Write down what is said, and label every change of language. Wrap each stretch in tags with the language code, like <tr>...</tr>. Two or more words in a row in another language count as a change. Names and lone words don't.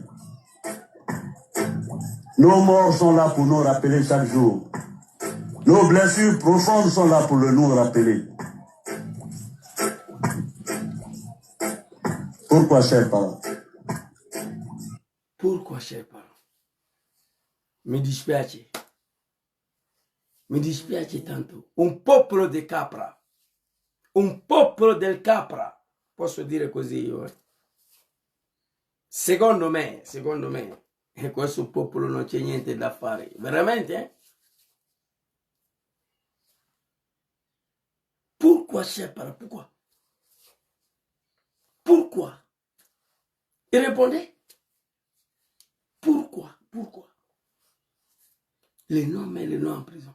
<fr>Nos morts sont là pour nous rappeler chaque jour Nos blessures profondes sont là pour le nous rappeler. Pourquoi, chers parents? Pourquoi, chers parents?</fr> <it>Mi dispiace tanto. Un popolo di capra. Un popolo del capra. Posso dire così io. Secondo me, e questo popolo non c'è niente da fare. Veramente,</it> <fr>eh? Pourquoi, cher parent? Pourquoi? Pourquoi? Et répondez. Pourquoi? Pourquoi? Les Noirs mettent les Noirs en prison.</fr>